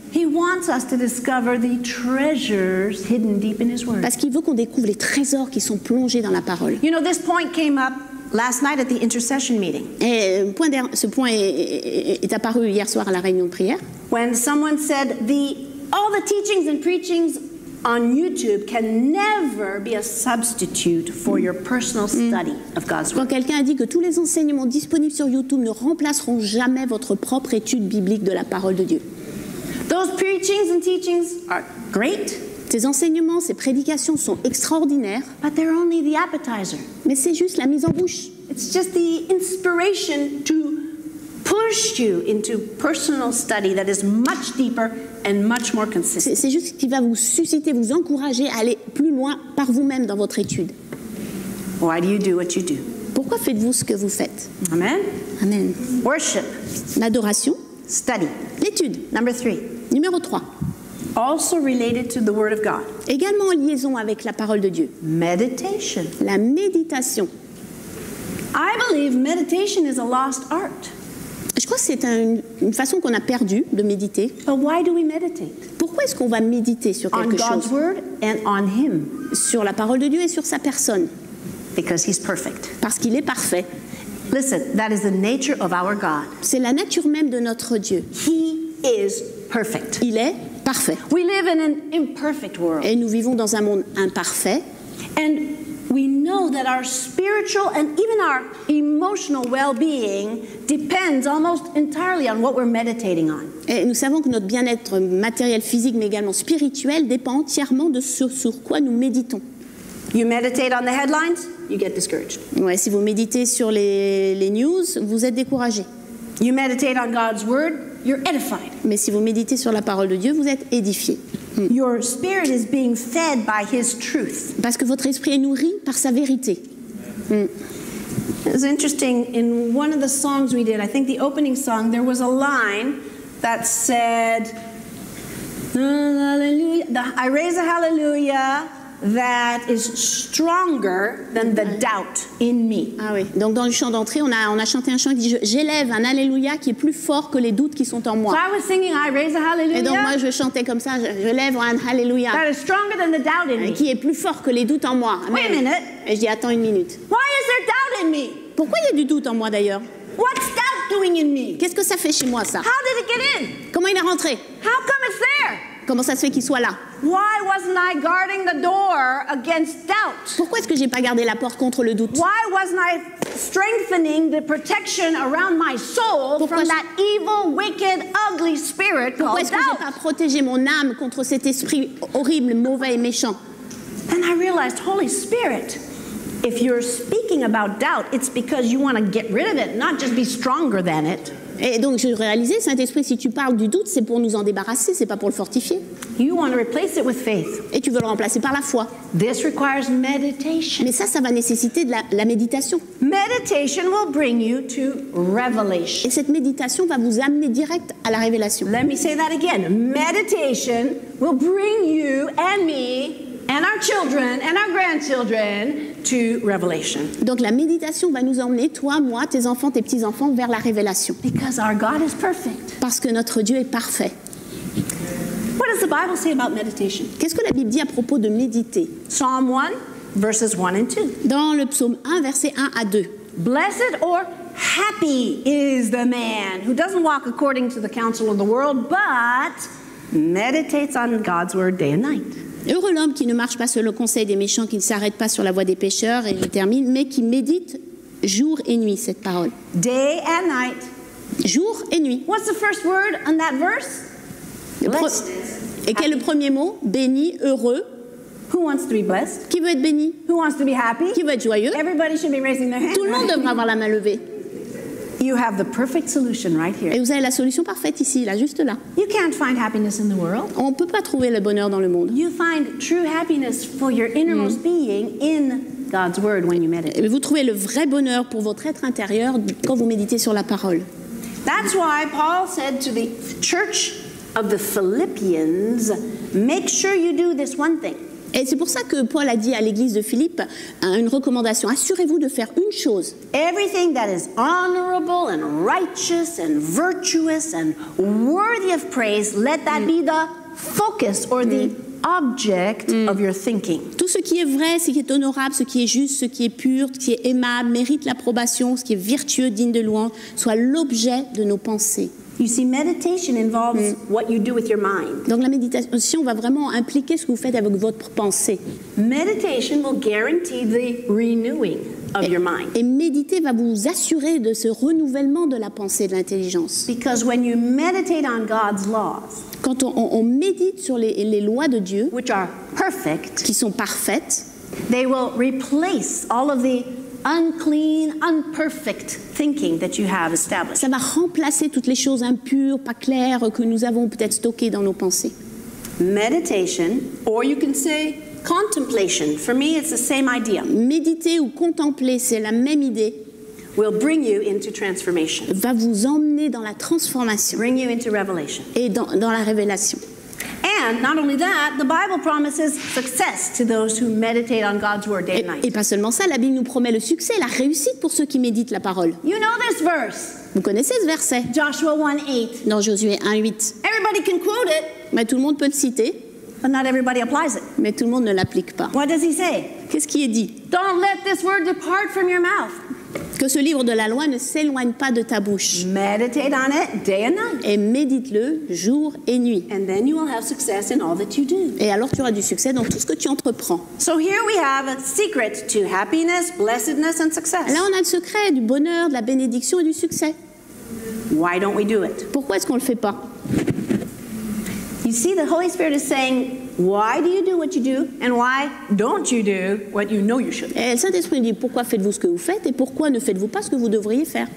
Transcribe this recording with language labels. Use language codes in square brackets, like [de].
[en] He wants us to discover the treasures hidden deep in his word. [fr] Parce qu'il veut qu'on découvre les trésors qui sont plongés dans la parole. [en] You know, this point came up last night at the intercession meeting [fr] Et ce point est apparu hier soir à la réunion de prière. [en] when someone said all the teachings and preachings on YouTube can never be a substitute for your personal study of God's [fr] Quand [en] word. [fr] quelqu'un a dit que tous les enseignements disponibles sur YouTube ne remplaceront jamais votre propre étude biblique de la parole de Dieu. [en] Those preachings and teachings are great, [fr] Ces enseignements, ces prédications sont extraordinaires, [en] but they're only the appetizer. [fr] mais c'est juste la mise en bouche. [en] It's just the inspiration to push you into personal study that is much deeper and much more consistent. [fr] C'est juste ce qui va vous susciter, vous encourager à aller plus loin par vous-même dans votre étude. [en] Why do you do what you do? [fr] Pourquoi faites-vous ce que vous faites? [en] Amen. [fr] Amen. [en] Worship, [fr] L'adoration, [en] study. [fr] l'étude. [en] Number 3, [fr] Numéro 3. [en] also related to the Word of God. [fr] Également en liaison avec la parole de Dieu. [en] Meditation. [fr] La méditation. [en] I believe meditation is a lost art. [fr] Je crois que c'est une façon qu'on a perdue de méditer. [en] But why do we meditate? [fr] Pourquoi est-ce qu'on va méditer sur [en] On [fr] quelque [en] God's [fr] chose? [en] Word and on Him. [fr] Sur la parole de Dieu et sur sa personne. [en] Because He's perfect. [fr] Parce qu'il est parfait. [en] Listen, that is the nature of our God. [fr] C'est la nature même de notre Dieu. [en] He is perfect. [fr] Il est parfait. [en] We live in an imperfect world. [fr] Et nous vivons dans un monde imparfait. [en] And we know that our spiritual and even our emotional well-being depends almost entirely on what we're meditating on. [fr] Et nous savons que notre bien-être matériel, physique, mais également spirituel dépend entièrement de ce sur quoi nous méditons. [en] You meditate on the headlines, you get discouraged. [fr] Ouais, si vous méditez sur les news, vous êtes découragé. [en] You meditate on God's word, you're edified. [fr] Mais si vous méditez sur la parole de Dieu, vous êtes édifié. [en] Your spirit is being fed by His truth. [fr] Parce que votre esprit est nourri par sa vérité. [en] It's interesting, in one of the songs we did, I think the opening song, there was a line that said, hallelujah, I raise a hallelujah that is stronger than the doubt in me. [fr] Ah oui. Donc dans le chant d'entrée, on a chanté un chant qui dit j'élève un alléluia qui est plus fort que les doutes qui sont en moi. [en] So I was singing, I raise a hallelujah. [fr] Et donc moi je chantais comme ça, je lève un alléluia [en] that is stronger than the doubt in me. [fr] qui est plus fort que les doutes en moi. [en] Amen. Wait a minute. [fr] Et je dis attends une minute. [en] Why is there doubt in me? [fr] Pourquoi il y a du doute en moi d'ailleurs? [en] What's doubt doing in me? [fr] Qu'est-ce que ça fait chez moi ça? [en] How did it get in? [fr] Comment il est rentré? [en] How come it's there? [fr] Comment ça se fait qu'il soit là? [en] Why wasn't I guarding the door against doubt? [fr] Pourquoi est-ce que j'ai pas gardé la porte contre le doute? [en] Why wasn't I strengthening the protection around my soul from that evil, wicked, ugly spirit [fr] Pourquoi [en] called [fr] est-ce que j'ai [en] doubt? [fr] pas protégé mon âme contre cet esprit horrible, mauvais et méchant? [en] And I realized, Holy Spirit, if you're speaking about doubt, it's because you want to get rid of it, not just be stronger than it. [fr] Et donc je réalisais, Saint-Esprit, si tu parles du doute, c'est pour nous en débarrasser, c'est pas pour le fortifier. [en] You want to replace it with faith. [fr] Et tu veux le remplacer par la foi. [en] This requires meditation. [fr] Mais ça va nécessiter de la méditation. [en] Meditation will bring you to revelation. [fr] Et cette méditation va vous amener direct à la révélation. [en] Let me say that again. Meditation will bring you and me and our children and our grandchildren to revelation. [fr] Donc la méditation va nous emmener, toi, moi, tes enfants, tes petits-enfants, vers la révélation. [en] Because our God is perfect. [fr] Parce que notre Dieu est parfait. [en] What does the Bible say about meditation? [fr] Qu'est-ce que la Bible dit à propos de méditer? [en] Psalm 1, verses 1 and 2. [fr] Dans le psaume 1, versets 1 à 2. [en] Blessed or happy is the man who doesn't walk according to the counsel of the world, but meditates on God's word day and night. [fr] Heureux l'homme qui ne marche pas sur le conseil des méchants, qui ne s'arrête pas sur la voie des pécheurs, et je termine, mais qui médite jour et nuit cette parole. [en] Day and night. [fr] Jour et nuit. [en] What's the first word on that verse? Blessed. [fr] Et quel est le premier mot? Béni, heureux. [en] Who wants to be blessed? [fr] Qui veut être béni? [en] Who wants to be happy? [fr] Qui veut être joyeux? [en] Everybody should be raising their hand. [fr] Tout le monde [en] right? [fr] devrait avoir la main levée. [en] You have the perfect solution right here. [fr] Et vous avez la solution parfaite ici, là, juste là. [en] You can't find happiness in the world. [fr] On ne peut pas trouver le bonheur dans le monde. [en] You find true happiness for your innermost being in God's word when you meditate. [fr] Et vous trouvez le vrai bonheur pour votre être intérieur quand vous méditez sur la parole. [en] That's why Paul said to the church of the Philippians, make sure you do this one thing. [fr] Et c'est pour ça que Paul a dit à l'église de Philippe une recommandation. Assurez-vous de faire une chose. [en] Everything that is honorable and righteous and virtuous and worthy of praise, let that be the focus or the object of your thinking. [fr] Tout ce qui est vrai, ce qui est honorable, ce qui est juste, ce qui est pur, ce qui est aimable, mérite l'approbation, ce qui est vertueux, digne de louange, soit l'objet de nos pensées. [en] You see, meditation involves what you do with your mind. [fr] Donc la méditation va vraiment impliquer ce que vous faites avec votre pensée. [en] Meditation will guarantee the renewing of your mind. [fr] Et méditer va vous assurer de ce renouvellement de la pensée, de l'intelligence. [en] Because when you meditate on God's laws, [fr] Quand on médite sur les lois de Dieu, [en] which are perfect, [fr] qui sont parfaites, [en] they will replace all of the unclean, unperfect thinking that you have established. [fr] ça va remplacer toutes les choses impures, pas claires, que nous avons peut-être stockées dans nos pensées. [en] Meditation, or you can say contemplation, for me it's the same idea, [fr] Méditer ou contempler, c'est la même idée, [en] will bring you into transformation, [fr] va vous emmener dans la transformation [en] bring you into revelation. [fr] et dans la révélation. [en] And not only that, the Bible promises success to those who meditate on God's word day and [fr] Et [en] night. [fr] pas seulement ça, la Bible nous promet le succès, la réussite pour ceux qui méditent la parole. [en] You know this verse, [fr] Vous connaissez ce verset [en] Joshua 1:8. [fr] dans Josué 1:8. [en] Everybody can quote it, [fr] Mais tout le monde peut le citer, [en] but not everybody applies it. [fr] mais tout le monde ne l'applique pas. [en] What does he say? [fr] Qu'est-ce qui est dit? [en] Don't let this word depart from your mouth. [fr] Que ce livre de la loi ne s'éloigne pas de ta bouche. [en] Meditate on it day and night. [fr] Et médite-le jour et nuit. [en] And then you will have success in all that you do. [fr] Et alors tu auras du succès dans tout ce que tu entreprends. [en] So here we have a secret to happiness, blessedness, and success. [fr] Là, on a le secret du bonheur, de la bénédiction et du succès. [en] Why don't we do it? [fr] Pourquoi est-ce qu'on ne le fait pas? [en] You see, the Holy Spirit is saying, why do you do what you do, and why don't you do what you know you should? [fr] Et le Saint-Esprit dit pourquoi faites-vous ce que vous faites et pourquoi ne faites-vous pas ce que vous devriez faire?